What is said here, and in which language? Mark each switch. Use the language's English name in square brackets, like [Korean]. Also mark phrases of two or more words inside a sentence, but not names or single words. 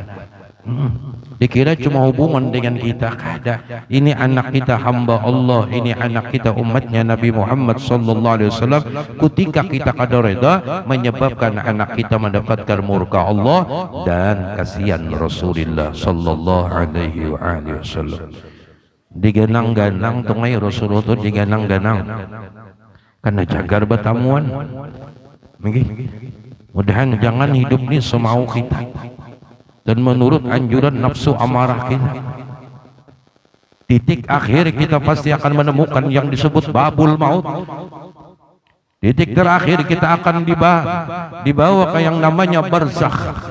[Banjar] Dikira cuma hubungan dengan kita, kada. [Indonesian] Ini anak kita hamba Allah, ini anak kita umatnya Nabi Muhammad [Arabic] sallallahu alaihi wasallam. [Indonesian] Ketika kita kada reda menyebabkan anak kita mendapatkan murka Allah dan kasihan Rasulullah [Arabic] sallallahu alaihi wasallam. [Banjar] Diganang-ganang tungai Rasulullah itu diganang-ganang karena jagar batamuan. [Indonesian] Mudahan jangan hidup ini semau kita dan menurut anjuran nafsu amarah kita. Titik akhir kita pasti akan menemukan yang disebut [Arabic] babul maut. [Indonesian] Titik terakhir kita akan dibawa ke yang namanya barzakh.